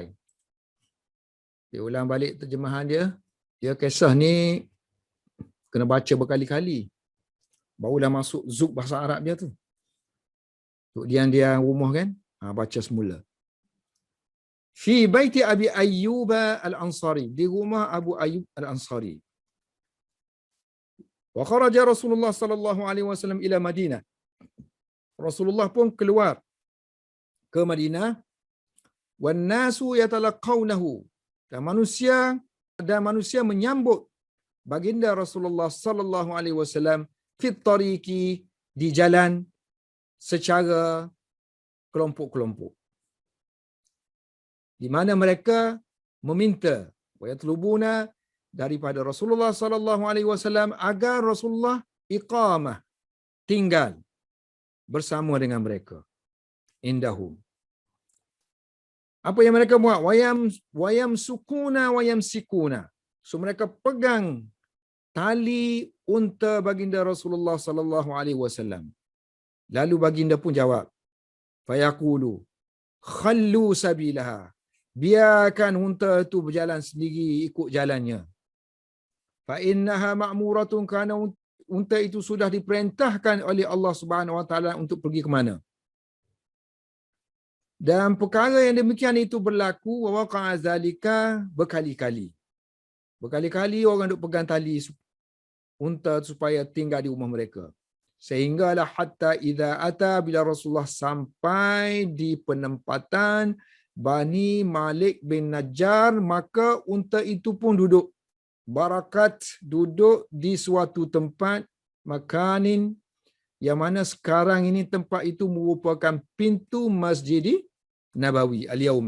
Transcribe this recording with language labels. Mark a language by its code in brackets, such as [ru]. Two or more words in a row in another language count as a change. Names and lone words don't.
[ms] Dia ulang balik terjemahan dia. Dia kisah ni kena baca berkali-kali. Barulah masuk zuk bahasa Arab dia tu. Untuk dia rumah kan, baca semula. [ar] في بيت أبي أيوب الأنصاري. [ms] Di rumah Abu Ayyub Al-Ansari. [ar] وخرج رسول الله صلى الله عليه وسلم إلى المدينة. [ms] Rasulullah pun keluar ke Madinah. [ar] والناس يتلقونه. [ms] Dan manusia menyambut baginda Rasulullah [ar] صلى الله عليه وسلم في الطريق, [ms] di jalan secara kelompok-kelompok. Di mana mereka meminta [ar] ويطلبون [ms] daripada Rasulullah [ar] صلى الله عليه وسلم [ms] agar Rasulullah iqamah, tinggal bersama dengan mereka. Indahum. Apa yang mereka buat? Wayam sukuna wayam sikuna. So mereka pegang tali unta baginda Rasulullah [ar] صلى الله عليه وسلم. [ms] Lalu baginda pun jawab, [ar] فيقول خلوا سبيلها. [ms] Biarkan unta itu berjalan sendiri ikut jalannya. [ar] فإنها مأمورة, [ms] kerana unta itu sudah diperintahkan oleh Allah [ar] سبحانه وتعالى [ms] untuk pergi ke mana. Dan perkara yang demikian itu berlaku [ar] ووقع ذلك [ms] berkali-kali. Berkali-kali orang duk pegang tali unta supaya tinggal di rumah mereka. [ar] Sehinggalah حتى إذا أتى, [ms] bila Rasulullah sampai di penempatan Bani Malik bin Najjar, maka unta itu pun duduk. Barakat, duduk di suatu tempat makanin yang mana sekarang ini tempat itu merupakan pintu Masjid Nabawi al-yauma.